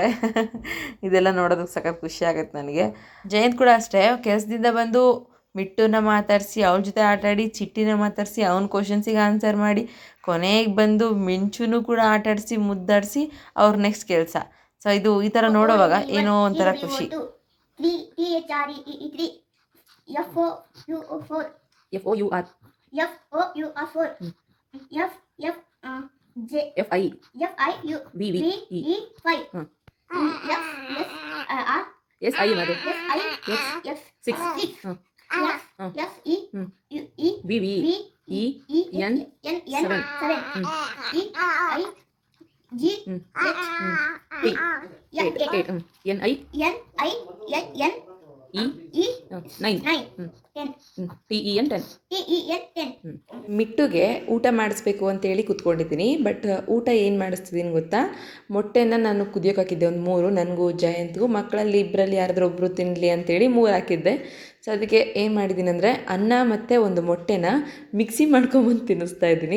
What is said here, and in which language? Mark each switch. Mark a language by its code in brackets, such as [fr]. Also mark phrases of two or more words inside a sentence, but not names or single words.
[kn] ಇದೆಲ್ಲ ನೋಡೋದಕ್ಕೆ ಸಖತ್ ಖುಷಿ ಆಗುತ್ತೆ ನನಗೆ. ಜಯಂತ್ ಕೂಡ ಅಷ್ಟೇ, ಕೆಲಸದಿಂದ ಬಂದು ಮಿಟ್ಟುನ ಮಾತಾಡಿಸಿ ಅವಳ ಜೊತೆ ಆಟಾಡಿ, ಚಿಟ್ಟಿನ ಮಾತಾಡಿಸಿ ಅವ್ನ ಕ್ವಶನ್ಸಿಗೆ ಆನ್ಸರ್ ಮಾಡಿ, ಕೊನೆಗೆ ಬಂದು ಮಿಂಚುನು ಕೂಡ ಆಟಾಡಿಸಿ ಮುದ್ದಾಡಿಸಿ ಅವ್ರ ನೆಕ್ಸ್ಟ್ ಕೆಲಸ. ಸೊ ಇದು ಈ ಥರ ನೋಡೋವಾಗ ಏನೋ ಒಂಥರ ಖುಷಿ. FOUR FIU VVE SI ಮದು X 6 VVE EN 7 G 8 NI E 9 TEN 10. ಮಿಟ್ಟುಗೆ ಊಟ ಮಾಡಿಸ್ಬೇಕು ಅಂತೇಳಿ ಕೂತ್ಕೊಂಡಿದ್ದೀನಿ. ಬಟ್ ಊಟ ಏನು ಮಾಡಿಸ್ತಿದ್ದೀನಿ ಗೊತ್ತಾ, ಮೊಟ್ಟೆನ ನಾನು ಕುದಿಯೋಕೆ ಹಾಕಿದ್ದೆ ಒಂದು 3, ನನಗೂ ಜಯಂತ್ಗೂ, ಮಕ್ಕಳಲ್ಲಿ ಇಬ್ಬರಲ್ಲಿ ಯಾರಾದರೂ ಒಬ್ಬರು ತಿನ್ನಲಿ ಅಂತೇಳಿ 3 ಹಾಕಿದ್ದೆ. ಸೊ ಅದಕ್ಕೆ ಏನು ಮಾಡಿದ್ದೀನಿ ಅಂದರೆ ಅನ್ನ ಮತ್ತು ಒಂದು ಮೊಟ್ಟೆನ ಮಿಕ್ಸಿ ಮಾಡ್ಕೊಂಬಂದು ತಿನ್ನಿಸ್ತಾ ಇದ್ದೀನಿ.